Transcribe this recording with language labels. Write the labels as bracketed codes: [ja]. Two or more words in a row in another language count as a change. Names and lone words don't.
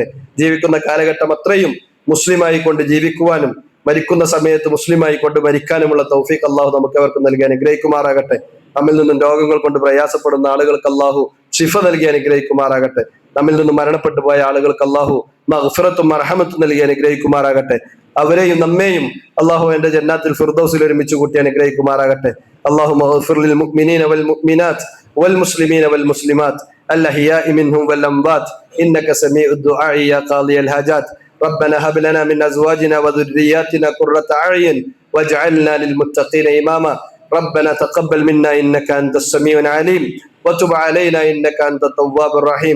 [ml] ജീവിക്കുന്ന കാലഘട്ടം അത്രയും മുസ്ലിമായി കൊണ്ട് ജീവിക്കുവാനും മരിക്കുന്ന സമയത്ത് മുസ്ലിമായി കൊണ്ട് മരിക്കാനുമുള്ള തൗഫീഖ് അള്ളാഹു നമുക്ക് അവർക്ക് നൽകി അനുഗ്രഹിക്കുമാറാകട്ടെ. നമ്മിൽ നിന്നും രോഗങ്ങൾ കൊണ്ട് പ്രയാസപ്പെടുന്ന ആളുകൾക്ക് അള്ളാഹു ശിഫ നൽകി അനുഗ്രഹിക്കുമാറാകട്ടെ. നമ്മിൽ നിന്നും മരണപ്പെട്ടു പോയ ആളുകൾക്ക് അള്ളാഹു മഗ്ഫിറത്തും മർഹമത്തും നൽകി അനുഗ്രഹിക്കുമാറാകട്ടെ. അവരെയും നമ്മെയും അള്ളാഹു എന്റെ ജന്നാത്തിൽ ഫിർദൗസിൽ ഒരുമിച്ച് കൂട്ടി അനുഗ്രഹിക്കുമാറാകട്ടെ. [ar] اللهم اغفر للمؤمنين والمؤمنات والمسلمين والمسلمات الأحياء منهم والأموات إنك سميع الدعاء يا قاضي الحاجات. ربنا هب لنا من أزواجنا وذرياتنا قرة أعين واجعلنا للمتقين إماما. ربنا تقبل منا إنك أنت السميع العليم وتب علينا إنك أنت التواب الرحيم.